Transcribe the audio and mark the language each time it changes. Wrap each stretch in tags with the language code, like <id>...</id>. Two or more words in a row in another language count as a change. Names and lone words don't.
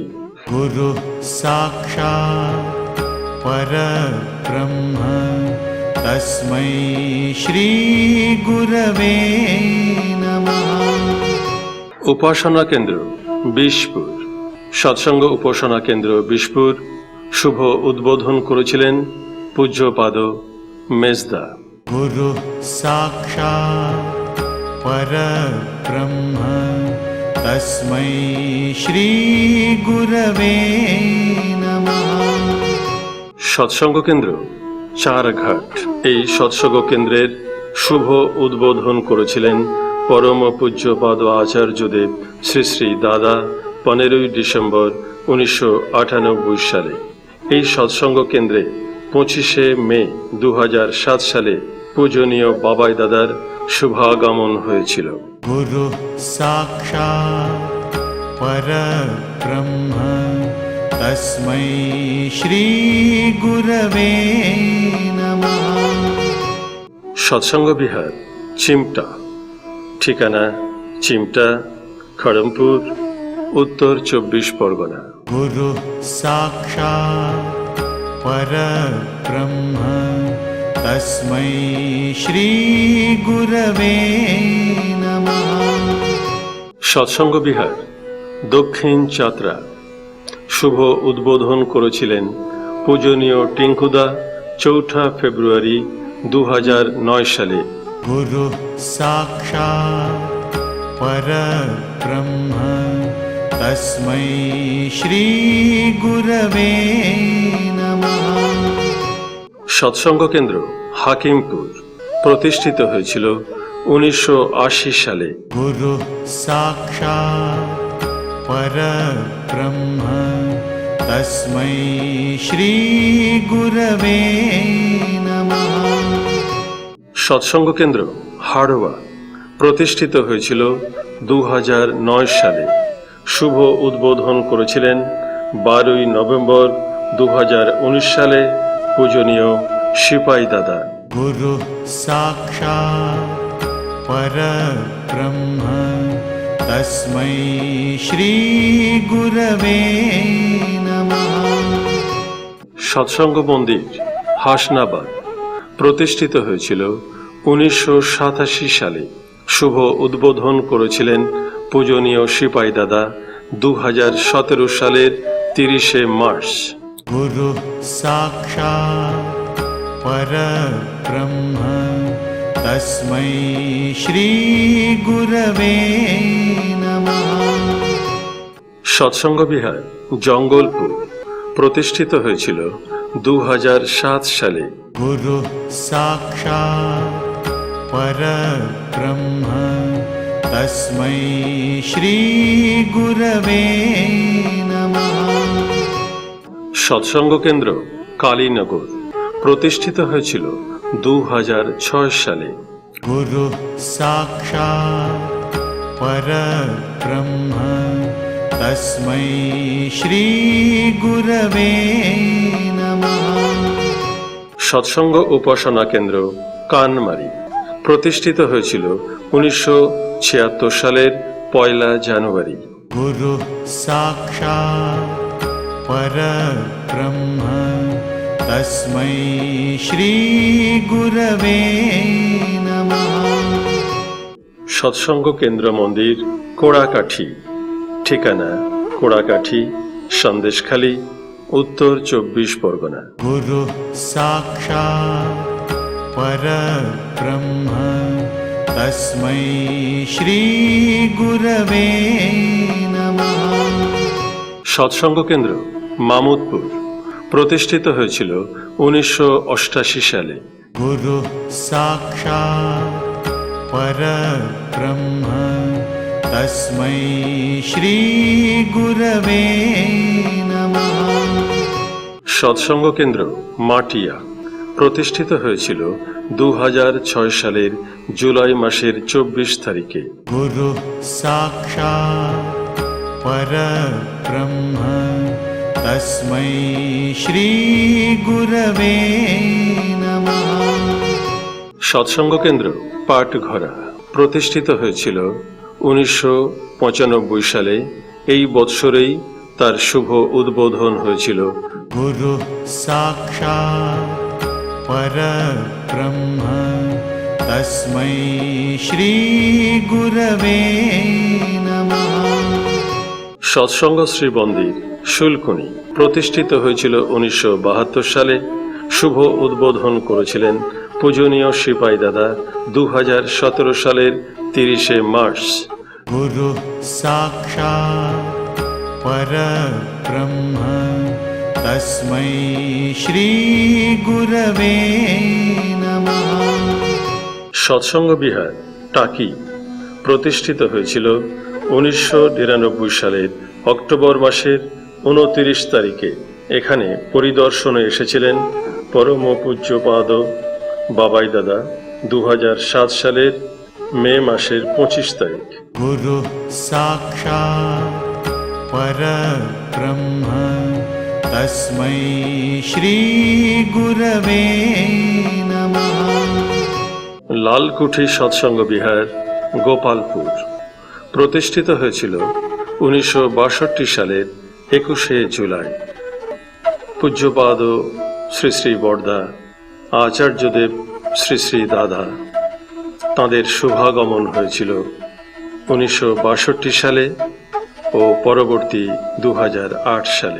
<sa>गुरु साक्षात् परब्रह्म तस्मै श्री गुरवे नमः।</sa> <bn>উপাসনা কেন্দ্র বিষপুর। সৎসঙ্গ উপাসনা কেন্দ্র বিষপুর শুভ উদ্বোধন করেছিলেন পূজ্যপাদ মেজদা।</bn> <sa>गुरु साक्षात् परब्रह्म तस्मै श्री गुरवे नमः।</sa> <bn>সৎসঙ্গ কেন্দ্র চারঘাট। এই সৎসঙ্গ কেন্দ্রের শুভ উদ্বোধন করেছিলেন পরম পূজ্যপাদ আচার্যদেব শ্রী শ্রী দাদা 15ই ডিসেম্বর 1998 সালে। এই সৎসঙ্গ কেন্দ্রে 25শে মে 2007 সালে পূজনীয় বাবাই দাদার শুভাগমন হয়েছিল।</bn> <sa>गुरु साक्षात् परब्रह्म तस्मै श्री गुरवे नमः।</sa> <bn>সৎসঙ্গ বিহার চিমটা। ঠিকানা চিমটা, খড়মপুর, উত্তর 24 পরগনা।</bn> <sa>गुरु साक्षात् परब्रह्म तस्मै श्री गुरवे नमः।</sa> <bn>সৎসঙ্গ বিহার দক্ষিণ চাতরা। শুভ উদ্বোধন করেছিলেন পূজনীয় টিঙ্কুদা 4 ফেব্রুয়ারি 2009 সালে।</bn> <sa>गुरु साक्षात् परब्रह्म तस्मै श्री गुरवे नमः।</sa> <bn>সৎসঙ্গ কেন্দ্র হাকিমপুর। প্রতিষ্ঠিত হয়েছিল 1980 সালে।</bn> <sa>गुरु साक्षात् परब्रह्म तस्मै श्री गुरवे नमः।</sa> <bn>সৎসঙ্গ কেন্দ্র হাড়োয়া। প্রতিষ্ঠিত হয়েছিল 2009 সালে। শুভ উদ্বোধন করেছিলেন 12ই নভেম্বর 2019 সালে পূজনীয় সিপাই দাদা।</bn> <sa>गुरु साक्षात् परब्रह्म तस्मै श्री गुरवे नमः।</sa> <bn>সৎসঙ্গ মন্দির হাসনাবাদ। প্রতিষ্ঠিত হয়েছিল 1987 সালে। শুভ উদ্বোধন করেছিলেন পূজনীয় সিপাই দাদা 2017 সালের 30শে মার্চ।</bn> <sa>गुरु साक्षात् परब्रह्म तस्मै श्री गुरवे नमः।</sa> <bn>সৎসঙ্গ বিহার জঙ্গলপুর। প্রতিষ্ঠিত হয়েছিল 2007 সালে।</bn> <sa>गुरु साक्षात् परब्रह्म तस्मै श्री गुरवे नमः।</sa> <bn>সৎসঙ্গ কেন্দ্র কালীনগর। প্রতিষ্ঠিত হয়েছিল 2006 সালে।</bn> <sa>गुरु साक्षात् परब्रह्म तस्मै श्री गुरवे नमः।</sa> <bn>সৎসঙ্গ উপাসনা কেন্দ্র কানমারি। প্রতিষ্ঠিত হয়েছিল 1976 সালের 1 জানুয়ারি।</bn> <sa>गुरु साक्षात् परब्रह्म तस्मै श्री गुरवे नमः।</sa> <bn>সৎসঙ্গ কেন্দ্র মন্দির কোড়াকাঠি। ঠিকানা কোড়াকাঠি, সন্দেশখালী, উত্তর 24 পরগনা।</bn> <sa>गुरु साक्षात् परब्रह्म तस्मै श्री गुरवे नमः।</sa> <bn>সৎসঙ্গ কেন্দ্র মামুদপুর। প্রতিষ্ঠিত হয়েছিল 1988 সালে।</bn> <sa>गुरु साक्षात् परब्रह्म तस्मै श्री गुरवे नमः।</sa> <bn>সৎসঙ্গ কেন্দ্র মাটিয়া। প্রতিষ্ঠিত হয়েছিল 2006 সালের জুলাই মাসের 24 তারিখে।</bn> <sa>गुरु साक्षात् परब्रह्म तस्मै श्री गुरवे नमः।</sa> <bn>সৎসঙ্গ কেন্দ্র পাটঘরা। প্রতিষ্ঠিত হয়েছিল 1995 সালে। এই বৎসরেই তার শুভ উদ্বোধন হয়েছিল।</bn> <sa>गुरु साक्षात् परब्रह्म तस्मै श्री गुरवे नमः।</sa> <bn>সৎসঙ্গ শ্রী মন্দির শুলকুনি প্রতিষ্ঠিত হয়েছিল 1972 সালে। শুভ উদ্বোধন করেছিলেন পূজনীয় সিপাই দাদা 2017 সালের 30 মার্চ।</bn> <sa>गुरु साक्षात् परब्रह्म तस्मै श्री गुरवे नमः।</sa> <bn>সৎসঙ্গ বিহার টাকি প্রতিষ্ঠিত হয়েছিল 1999 সালের অক্টোবর মাসের 29 তারিখে। এখানে পরিদর্শনে এসেছিলেন পরম পূজ্যপাদ বাবাই দাদা 2007 সালের মে মাসের 25 তারিখ।</bn> <sa>गुरु साक्षात् परब्रह्म तस्मै श्री गुरवे नमः।</sa> <bn>লালকুঠি সৎসঙ্গ বিহার গোপালপুর প্রতিষ্ঠিত হয়েছিল 1962 সালের 21 জুলাই। পূজ্যপাদ শ্রী শ্রী বরদা আচার্যদেব শ্রী শ্রী দাদা তাঁদের শুভাগমন হয়েছিল 1962 সালে ও পরবর্তী 2008 সালে।</bn>